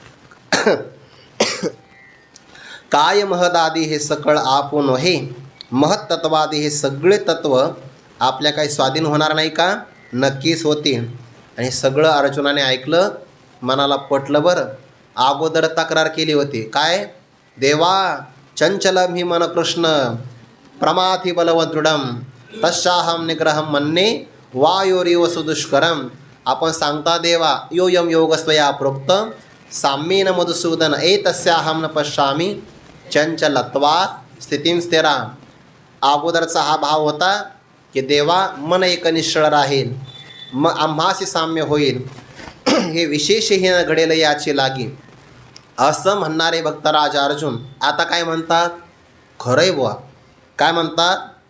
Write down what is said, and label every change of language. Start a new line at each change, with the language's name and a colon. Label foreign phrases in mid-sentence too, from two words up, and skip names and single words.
Marathi: काय महदादी हे सकळ आपण हे. महत्त्वादी हे सगळे तत्व आपल्या काही स्वाधीन होणार नाही का, नक्कीच होतील. आणि सगळं अर्जुनाने ऐकलं, मनाला पटलं बरं. अगोदर तक्रार केली होती काय,
Sanskrit: देवा चंचलम हि मन कृष्ण प्रमाथि बलवदृढम तस्याहम निग्रहम मन्ये वायोरिव सुदुष्करम.
Marathi: आपण सांगता देवा
Sanskrit: योयम योगस्वया प्रोक्त साम्येन मधुसूदन एतस्याहं न पश्यामि चंचलत्वा स्थितीं स्थिराम.
Marathi: अगोदरचा हा भाव होता की देवा मन एकनिष्ठळ राहील, मग आम्हासी साम्य होईल, हे विशेषहीन घडेल याची लागी, असं म्हणणारे भक्तराज अर्जुन आता काय म्हणतात? खरंय बुवा. काय म्हणतात ते?